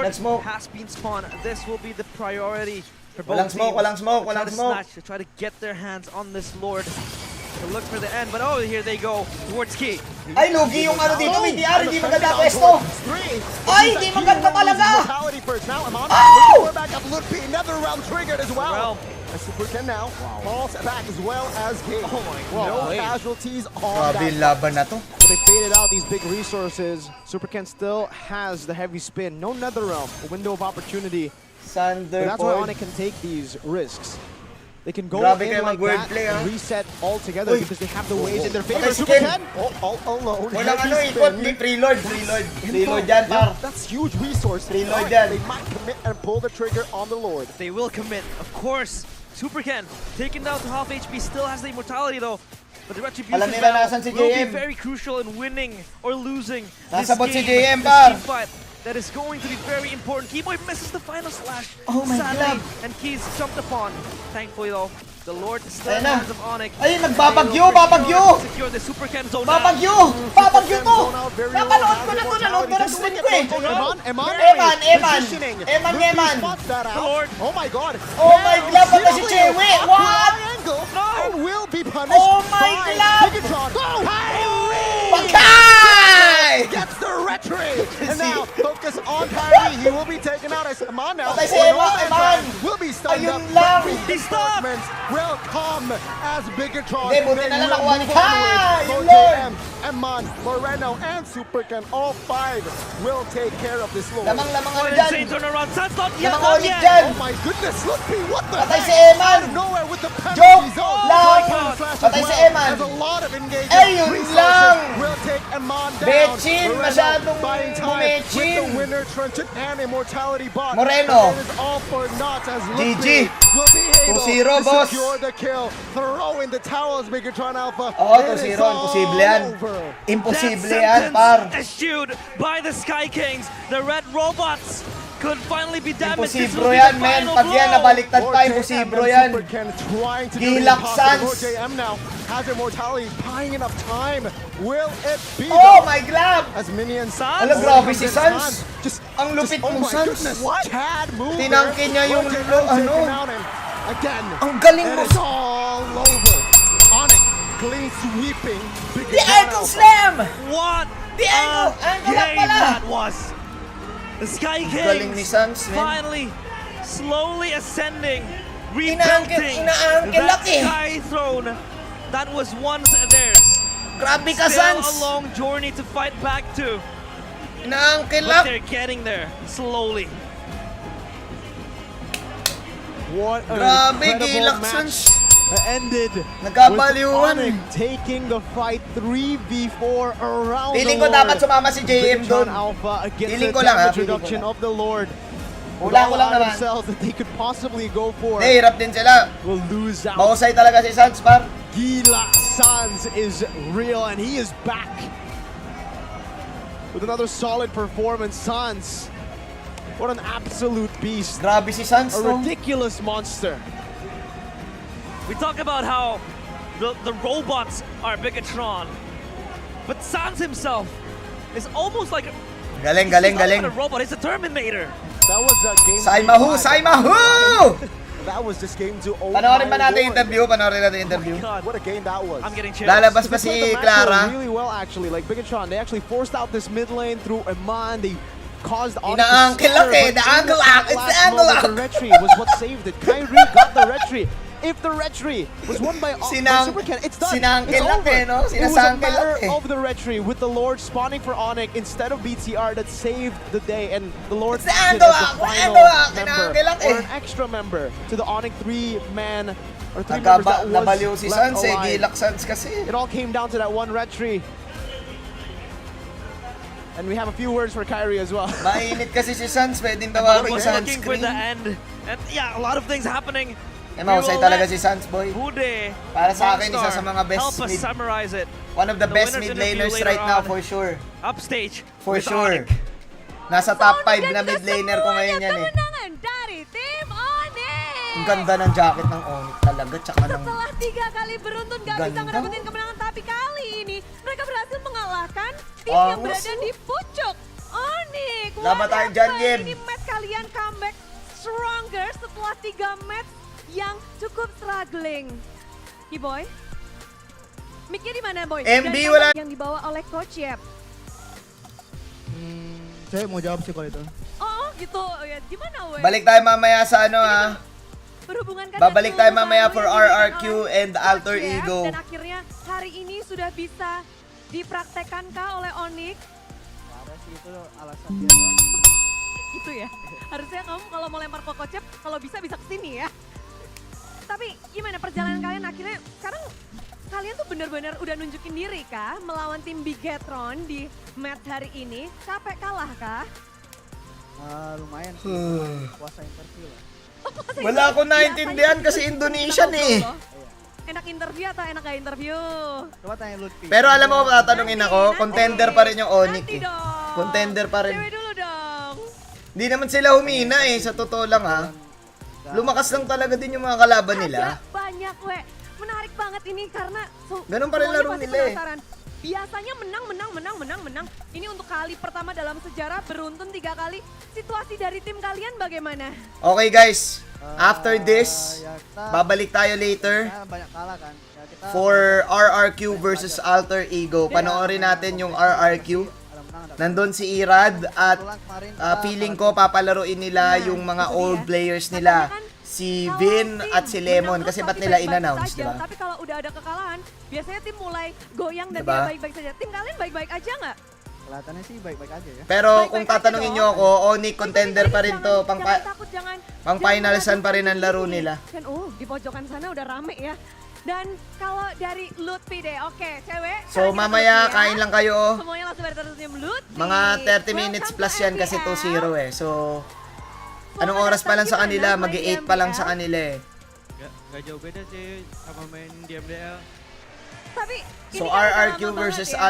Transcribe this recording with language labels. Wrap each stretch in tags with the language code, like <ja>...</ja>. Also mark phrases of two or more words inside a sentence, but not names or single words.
<tl>Nag-smoke.</tl> <en>has been spawned. This will be the priority for both</en> <tl>Walang smoke,</tl> <en>teams.</en> <tl>walang smoke,</tl> <en>To try</en> <tl>walang</tl> <en>to</en> <tl>smoke.</tl> <en>snatch, to try to get their hands on this Lord. To look for the end, but oh, here they go towards Key.</en> <tl>Ay, lugi yung ano dito. BDR, hindi maganda pwesto. Ay, hindi maganda talaga.</tl> <en>Mortality first now. Amon. Oh! We're back up. Lutpi, another round triggered as well. Realm. And Super Ken now falls back as well as King. Oh my No God. casualties on</en> <tl>Grabe yung</tl> <en>that.</en> <tl>laban na to.</tl> <en>But they faded out these big resources. Super Ken still has the heavy spin. No Netherrealm, a window of opportunity. But Thunder that's why Point. Onic can take these risks. They can go</en> <tl>Grabe</tl> <en>in</en> <tl>kayo</tl> <en>like that</en> <tl>mag-wordplay,</tl> <en>and ah. reset all together Uy. because they have the waves in their favor.</en> <tl>Okay, si Super Ken. Ken!</tl> <en>All alone.</en> <tl>Walang</tl> <en>Heavy</en> <tl>ano,</tl> <en>spin.</en> <tl>ikot. Di preload, preload. Preload yan, par.</tl> <en>That's huge resource.</en> <tl>Reload</tl> <en>Alright,</en> <tl>yan.</tl> <en>They might commit and pull the trigger on the Lord. They will commit, of course. Super Ken, taken down to half HP, still has the immortality though. But the retribution</en> <tl>Alam nila</tl> <en>battle</en> <tl>nasan si</tl> <en>will be</en> <tl>JM.</tl> <en>very crucial in winning or losing</en> <tl>Nasa bot</tl> <en>this</en> <tl>si</tl> <en>game.</en> <tl>JM,</tl> <en>This</en> <tl>par.</tl> <en>team fight that is going to be very important. Keyboy misses the final slash. Oh my sadly, God. and Keys jumped upon. Thankfully though, the Lord is still in</en> <tl>Ayun</tl> <en>the</en> <tl>na.</tl> <en>hands of Onic.</en> <tl>Ay,</tl> <en>They</en> <tl>nagbabagyo,</tl> <en>will for sure</en> <tl>babagyo.</tl> <en>secure the Super Ken zone now.</en> <tl>Babagyo! Babagyo to! Napanood ko na to, nanood ko ng stream ko eh.</tl> <en>Eman. Spots that out. Lord. Oh my god. Oh my God,</en> <tl>patay si Chewe!</tl> <en>What? Triangle and will be punished Oh my by God. Bigetron.</en> <tl>Patay!</tl> <en>Gets the retry. And now focus on Kyrie. He will be taken out as Amon now.</en> <tl>Patay si</tl> <en>Oh,</en> <tl>Eman.</tl> <en>Will be stunned</en> <tl>Ayun</tl> <en>up.</en> <tl>lang.</tl> <en>He stopped. Reinforcements will come as Bigetron.</en> <tl>Hindi, buti</tl> <en>They</en> <tl>na lang</tl> <en>will</en> <tl>nakuha ni</tl> <en>move</en> <tl>Kai.</tl> <en>onwards.</en> <tl>Yun</tl> <en>So</en> <tl>lang.</tl> <en>JM, Amon, Moreno, and Super Ken, all five will take care of this Lord.</en> <tl>Lamang-lamang ano</tl> <en>What an</en> <tl>dyan.</tl> <en>insane turnaround. Sun's not yet,</en> <tl>Lamang</tl> <en>not</en> <tl>ulit</tl> <en>yet.</en> <tl>dyan.</tl> <en>Oh my goodness, look me, what the</en> <tl>Patay</tl> <en>heck?</en> <tl>si Eman.</tl> <en>Out of nowhere with the</en> <tl>Joke</tl> <en>penalty zone.</en> <tl>lang.</tl> <en>Point slash as</en> <tl>Patay si</tl> <en>well.</en> <tl>Eman.</tl> <en>There's a lot of engagement.</en> <tl>Ayun</tl> <en>Resources</en> <tl>lang.</tl> <en>will take Amon down.</en> <tl>Bechin,</tl> <en>Moreno</en> <tl>masyadong</tl> <en>buying time</en> <tl>bumechin.</tl> <en>with the winner Truncheon and Immortality bot.</en> <tl>Moreno.</tl> <en>But it is all for naught as</en> <tl>GG.</tl> <en>Lupi will be able</en> <tl>2-0,</tl> <en>to</en> <tl>boss.</tl> <en>secure the kill. Throw in the towels, Bigetron Alpha.</en> <tl>Oo,</tl> <en>It is</en> <tl>2-0. Imposible yan.</tl> <en>all over.</en> <tl>Imposible</tl> <en>That</en> <tl>yan, par.</tl> <en>sentence eschewed by the Sky Kings. The Red Robots could finally be damaged. This will</en> <tl>Imposible</tl> <en>be</en> <tl>yan,</tl> <en>the</en> <tl>men.</tl> <en>final</en> <tl>Pag yan</tl> <en>blow.</en> <tl>nabaliktad</tl> <en>Lord</en> <tl>pa,</tl> <en>JM</en> <tl>imposible</tl> <en>and</en> <tl>yan.</tl> <en>Super Ken trying to do the</en> <tl>Gilak</tl> <en>impossible.</en> <tl>Sans.</tl> <en>Lord JM now has Immortality, buying enough time. Will it be Oh though? my God! As minions.</en> <tl>Sans? Ala, grabe si Sans.</tl> <en>Just</en> <tl>Ang lupit</tl> <en>oh</en> <tl>mong</tl> <en>my</en> <tl>Sans.</tl> <en>goodness. What? Tad move there.</en> <tl>Tinangkin niya yung</tl> <en>Lord JM</en> <tl>ano.</tl> <en>taken out and again.</en> <tl>Ang galing mo.</tl> <en>It is all over. Onic, clean sweeping. The Bigetron ankle Alpha. slam! What The angle! a</en> <tl>Angle lang</tl> <en>game</en> <tl>pala!</tl> <en>that was. The Sky</en> <tl>Galing ni</tl> <en>Kings</en> <tl>Sans, man.</tl> <en>finally, slowly ascending,</en> <tl>Inaangkin</tl> <en>rebuilding</en> <tl>lang</tl> <en>that</en> <tl>eh.</tl> <en>Sky Throne that was once theirs.</en> <tl>Grabe ka,</tl> <en>Still a</en> <tl>Sans!</tl> <en>long journey to fight back to,</en> <tl>Inaangkin</tl> <en>but</en> <tl>lang!</tl> <en>they're getting there slowly. What an</en> <tl>Grabe,</tl> <en>incredible</en> <tl>gilak,</tl> <en>match</en> <tl>Sans.</tl> <en>ended</en> <tl>Nagkabaliwan.</tl> <en>with Onic taking the fight 3v4 around</en> <tl>Feeling</tl> <en>the</en> <tl>ko dapat</tl> <en>Lord.</en> <tl>sumama si JM</tl> <en>Bigetron</en> <tl>doon.</tl> <en>Alpha against</en> <tl>Feeling</tl> <en>the</en> <tl>ko lang,</tl> <en>damage</en> <tl>feeling ko</tl> <en>reduction</en> <tl>lang.</tl> <en>of the Lord. With</en> <tl>Wala ko</tl> <en>all</en> <tl>lang</tl> <en>item</en> <tl>naman.</tl> <en>cells that they could possibly go for,</en> <tl>Nahihirap din sila.</tl> <en>will lose out.</en> <tl>Mahusay talaga si Sans, par.</tl> <en>Gila Sans is real, and he is back with another solid performance. Sans, what an absolute beast.</en> <tl>Grabe si Sans,</tl> <en>A</en> <tl>no?</tl> <en>ridiculous monster. We talk about how the robots are Bigetron, but Sans himself is almost like</en> <tl>Galing.</tl> <en>a robot. He's a Terminator. That was a game. Saimahu! That was just game 2. Oh</en> <tl>Panoorin ba</tl> <en>my</en> <tl>natin</tl> <en>lord.</en> <tl>interview? Panoorin natin interview.</tl> <en>God, What a game that was. I'm getting chills.</en> <tl>Lalabas pa</tl> <en>They played</en> <tl>si</tl> <en>the macro</en> <tl>Clara.</tl> <en>really well, actually. Like Bigetron, they actually forced out this mid lane through Iman. They caused Onic to</en> <tl>Ina-angle</tl> <en>stutter,</en> <tl>lock eh,</tl> <en>but the in angle that lock, it's the last angle moment, lock. The retry was what saved it. Kyrie got the retry. If the retry was won by Super Ken, it's done.</en> <tl>sinangkel</tl> <en>It's</en> <tl>lang</tl> <en>over.</en> <tl>eh, no?</tl> <en>It was a</en> <tl>Sinasangkel</tl> <en>matter</en> <tl>lang eh.</tl> <en>of the retry with the Lord spawning for Onic instead of BTR that saved the day, and the Lord It's the acted angle as the lock, final angle lock, member</en> <tl>sinangkel lang</tl> <en>or</en> <tl>eh.</tl> <en>an extra member to the Onic 3-man or 3 members that was</en> <tl>Nabaliw si</tl> <en>left</en> <tl>Sans eh.</tl> <en>alive.</en> <tl>Gilak Sans kasi.</tl> <en>It all came down to that one retry. And we have a few words for Kyrie as well.</en> <tl>Mainit kasi si Sans. Pwedeng</tl> <en>I</en> <tl>tawagin</tl> <en>was looking for</en> <tl>sunscreen.</tl> <en>the end, and yeah, a lot of things happening.</en> <tl>Mahusay talaga si Sans, boy.</tl> <en>Bude,</en> <tl>Para sa akin, isa sa</tl> <en>Monster,</en> <tl>mga best</tl> <en>help us</en> <tl>mid-</tl> <en>summarize it. One of the The best winner's mid interview laners later right now, on. for sure. Upstage. For with sure. Onic.</en> <tl>Nasa top 5 na</tl> <en>mid laner</en> <tl>ko ngayon yan eh.</tl> <id>Kemenangan dari tim Onic.</id> <tl>Ang ganda ng jacket ng Onic talaga. Tsaka ng...</tl> <id>Setelah 3 kali beruntun gak bisa</id> <tl>Ganda.</tl> <id>ngedapetin kemenangan, tapi kali ini mereka berhasil mengalahkan tim Oh, yang berada di pucuk Onic.</id> <tl>Laban tayo dyan, Gim.</tl> <id>Ini match kalian</id> <en>comeback stronger</en> <id>setelah 3 match yang cukup struggling.</id> <tl>Boy, mic-nya di mana, Boy? MB</tl> <id>Dan</id> <tl>wala.</tl> <id>yang dibawa oleh Coach Yep. Saya mau jawab sih kalau itu. Oh, gitu. Oh, ya, gimana, Boy?</id> <tl>Balik tayo mamaya sa ano ha.</tl> <id>Berhubungan kan</id> <tl>Babalik</tl> <id>dengan</id> <tl>tayo mamaya</tl> <id>mengetahui</id> <tl>for</tl> <id>yang diberikan</id> <tl>RRQ</tl> <id>oleh</id> <tl>and Alter</tl> <id>Coach Yep,</id> <tl>Ego.</tl> <id>Dan akhirnya hari ini sudah bisa dipraktekkankah oleh Onic? Ada sih itu alasan dia doang. Gitu ya. Harusnya kamu kalau mau lempar ke Coach Yep, kalau bisa ke sini ya. Tapi gimana perjalanan kalian akhirnya sekarang kalian tuh bener-bener udah nunjukin diri kah melawan tim Bigetron di match hari ini? Capek kalah kah? Lumayan sih. Puasa interview lah.</id> <tl>Wala ako naintindihan kasi Indonesian eh.</tl> <id>Enak interview atau enak gak interview? Coba tanya Lutfi.</id> <tl>Pero alam mo, tatanungin ako, contender pa rin yung Onic</tl> <id>Nanti</id> <tl>eh.</tl> <id>dong.</id> <tl>Contender pa rin.</tl> <id>Cewek dulu dong.</id> <tl>Hindi naman sila humina eh, sa totoo lang ha. Lumakas lang talaga din yung mga kalaban nila.</tl> <id>Ada banyak, we. Menarik banget ini karena</id> <tl>Ganun pa rin</tl> <id>semuanya</id> <tl>laro</tl> <id>pasti</id> <tl>nila eh.</tl> <id>penasaran. Biasanya menang. Ini untuk kali pertama dalam sejarah beruntun 3 kali. Situasi dari tim kalian bagaimana?</id> <en>Okay guys, after this,</en> <id>Ya kita,</id> <tl>babalik tayo later</tl> <id>kita banyak kalah kan. Ya kita</id> <en>for RRQ versus Alter Ego.</en> <tl>Panoorin natin yung RRQ.</tl> <id>ada menang ada.</id> <tl>Nandun si Irad at</tl> <id>Kebetulan kemarin kita</id> <tl>feeling ko papalaruin nila yung mga</tl> <en>old players</en> <tl>nila. Si Vin at si Lemon. Kasi ba't nila in-announce,</tl> <id>saja,</id> <tl>diba?</tl> <id>Tapi kalau udah ada kekalahan, biasanya tim mulai goyang dan</id> <tl>Diba?</tl> <id>dia baik-baik saja. Tim kalian baik-baik aja nggak? Kelihatannya sih baik-baik aja ya.</id> <tl>Pero</tl> <id>Baik-baik</id> <tl>kung</tl> <id>aja</id> <tl>tatanungin</tl> <id>dong.</id> <tl>nyo ako, Onic contender pa rin to.</tl> <id>Jangan takut, jangan</id> <tl>Pang-finalsan pa rin ang laro</tl> <id>ini.</id> <tl>nila.</tl> <id>Dan di pojokan sana udah rame ya. Dan kalau dari Lutfi deh, oke, cewek.</id> <tl>So</tl> <id>sekarang kita</id> <tl>mamaya</tl> <id>Lutfi ya.</id> <tl>kain lang kayo.</tl> <id>Semuanya langsung pada tersenyum Lutfi.</id> <tl>Mga</tl> <en>30 minutes plus</en> <tl>yan kasi 2-0 eh. So, anong oras pa lang sa kanila?</tl> <id>Gimana main di</id> <tl>Mag-8 pa lang sa</tl> <id>MPL?</id> <tl>kanila eh.</tl> <id>Gak jauh beda sih sama main di MPL. Tapi</id> <en>So,</en> <id>ini kan udah</id> <en>RRQ</en> <id>lama</id> <en>versus</en> <id>banget ya.</id>